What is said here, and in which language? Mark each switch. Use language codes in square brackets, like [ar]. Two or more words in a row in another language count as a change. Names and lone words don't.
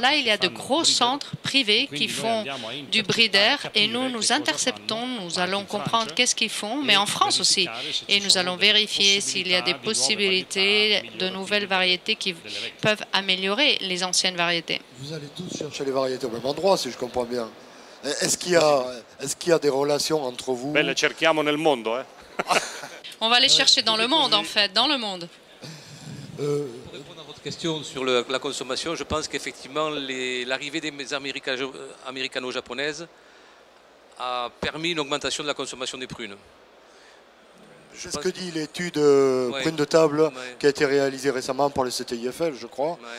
[fr] Là, il y a de gros centres privés qui font du breeder et nous, nous interceptons, nous allons comprendre qu'est-ce qu'ils font, mais en France aussi. Et nous allons vérifier s'il y a des possibilités de nouvelles variétés qui peuvent améliorer les anciennes variétés. Vous allez tous chercher les variétés au même endroit, si je comprends bien. Est-ce qu'il y a des relations entre vous? [it] Le cerchiamo nel mondo, [fr] On va les chercher dans le monde, en fait, dans le monde. Pour répondre à votre question sur la consommation, je pense qu'effectivement, l'arrivée des américano-japonaises a permis une augmentation de la consommation des prunes. C'est ce que dit l'étude prune de table qui a été réalisée récemment par le CTIFL, je crois.